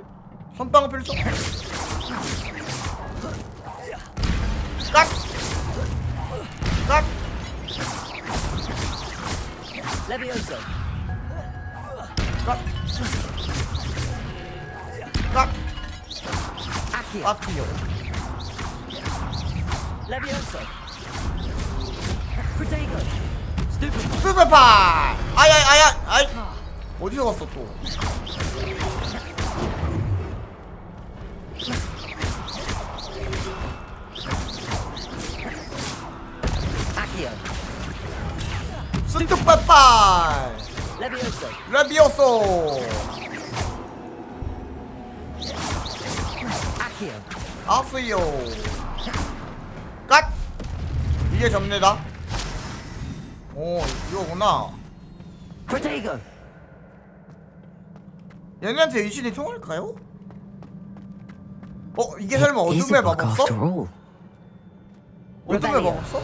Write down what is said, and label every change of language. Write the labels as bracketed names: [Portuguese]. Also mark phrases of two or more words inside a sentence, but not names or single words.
[Korean] 선빵 필수? 깍! 깍! Levioso. 깍! 깍! Accio. 깍이요. Levioso. Protego. Stupid. 스페파! 아야! 아이! 어디서 갔어 또? Accio. 스페파! Levioso. 레비오소! Accio. 아스요. 깍! 이게 접니다. 오, 이거구나. Protego. 얘네한테 의신이 통할까요? 이게 설마 [English] Is [Korean] 어둠의 [English] a book after [Korean] 마법서? [English] all. [Korean] 어둠의 마법서?